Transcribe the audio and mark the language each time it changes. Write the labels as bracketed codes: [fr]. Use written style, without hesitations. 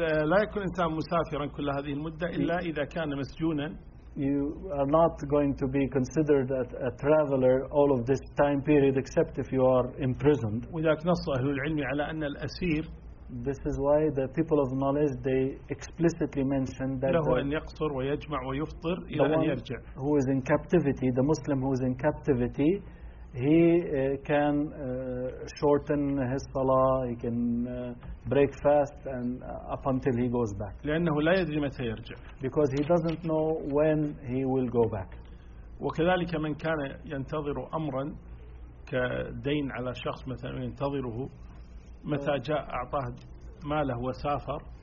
[ar] لا يكون إنسان مسافرا كل هذه المدة إلا إذا كان مسجونا. [en] You are not going to be considered a traveler all of this time period except if you are imprisoned. [ar] وذاك نص أهل العلم على أن الأسير [en] This is why the people of knowledge they explicitly mention that [ar] له أن يقصر ويجمع ويفطر إلى أن يرجع. [en] Who is in captivity, the Muslim who is in captivity, he can shorten his salah, he can break fast, and up until he goes back. [ar] لأنه لا يدري متى يرجع. [en] Because he doesn't know when he will go back. [ar] وكذلك من كان ينتظر أمرا كدين على شخص مثلا ينتظره. متى جاء أعطاه ماله وسافر؟